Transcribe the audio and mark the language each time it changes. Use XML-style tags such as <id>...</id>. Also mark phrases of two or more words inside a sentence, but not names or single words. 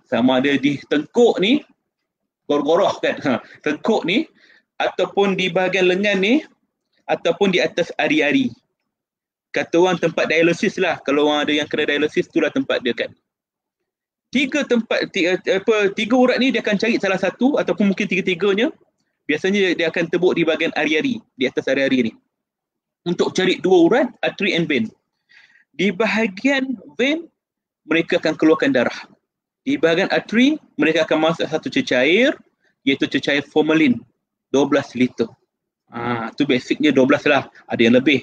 <ms>Sama ada di tengkuk ni, goroh-goroh kan, tengkuk ni, ataupun di bahagian lengan ni, ataupun di atas ari-ari. Kata orang tempat dialisis lah. Kalau orang ada yang kena dialisis, itulah tempat dia kan. 3 urat ni dia akan cari salah satu ataupun mungkin 3-3-nya. Biasanya dia akan tebuk di bahagian ari-ari, di atas ari-ari ni. Untuk cari 2 urat,</ms> <en>artery and vein.</en> <ms>Di bahagian vein, mereka akan keluarkan darah. Di bahagian artery, mereka akan masuk satu cecair, iaitu cecair formalin, 12 liter. Tu basicnya 12 lah, ada yang lebih.</ms>